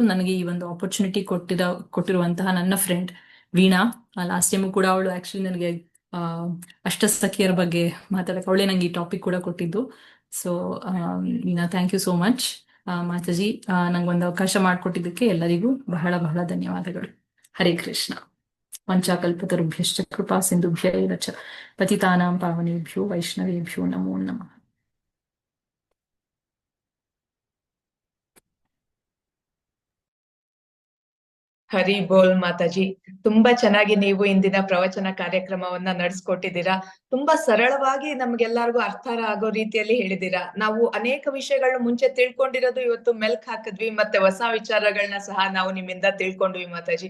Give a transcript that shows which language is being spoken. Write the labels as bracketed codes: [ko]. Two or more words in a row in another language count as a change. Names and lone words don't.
[kn] ನನಗೆ ಈ ಒಂದು ಆಪರ್ಚುನಿಟಿ ಕೊಟ್ಟಿರುವಂತಹ ನನ್ನ ಫ್ರೆಂಡ್ ವೀಣಾ, [en] last time [kn] ಕೂಡ ಅವಳು ಆಕ್ಚುಲಿ ನನಗೆ ಆ, ಅಷ್ಟಸಖಿಯರ ಬಗ್ಗೆ ಮಾತಾಡಕ್ಕೆ ಅವಳೇ ನಂಗೆ ಈ ಟಾಪಿಕ್ ಕೂಡ ಕೊಟ್ಟಿದ್ದು. [en] so Veena, thank you so much. [kn] ಮಾತಾಜಿ, ನಂಗೊಂದು ಅವಕಾಶ ಮಾಡಿಕೊಟ್ಟಿದ್ದಕ್ಕೆ ಎಲ್ಲರಿಗೂ ಬಹಳ ಬಹಳ ಧನ್ಯವಾದಗಳು. ಹರೇ ಕೃಷ್ಣ. [sa] ಪಂಚಾಕಲ್ಪತರುಭ್ಯಶ್ಚ ಕೃಪಾ ಸಿಂಧುಭ್ಯ ಏವ ಚ ಪತಿತಾನಾಂ ಪಾವನೇಭ್ಯೋ ವೈಷ್ಣವೇಭ್ಯೋ ನಮೋ ನಮಃ. [kn] ಹರಿ ಬೋಲ್ ಮಾತಾಜಿ. ತುಂಬಾ ಚೆನ್ನಾಗಿ ನೀವು ಇಂದಿನ ಪ್ರವಚನ ಕಾರ್ಯಕ್ರಮವನ್ನ ನಡೆಸ್ಕೊಟ್ಟಿದ್ದೀರಾ. ತುಂಬಾ ಸರಳವಾಗಿ ನಮ್ಗೆಲ್ಲರಿಗೂ ಅರ್ಥ ಆಗೋ ರೀತಿಯಲ್ಲಿ ಹೇಳಿದ್ದೀರಾ. ನಾವು ಅನೇಕ ವಿಷಯಗಳನ್ನ ಮುಂಚೆ ತಿಳ್ಕೊಂಡಿರೋದು ಇವತ್ತು ಮೆಲ್ಕ್ ಹಾಕಿದ್ವಿ, ಮತ್ತೆ ಹೊಸ ವಿಚಾರಗಳನ್ನ ಸಹ ನಾವು ನಿಮ್ಮಿಂದ ತಿಳ್ಕೊಂಡ್ವಿ ಮಾತಾಜಿ.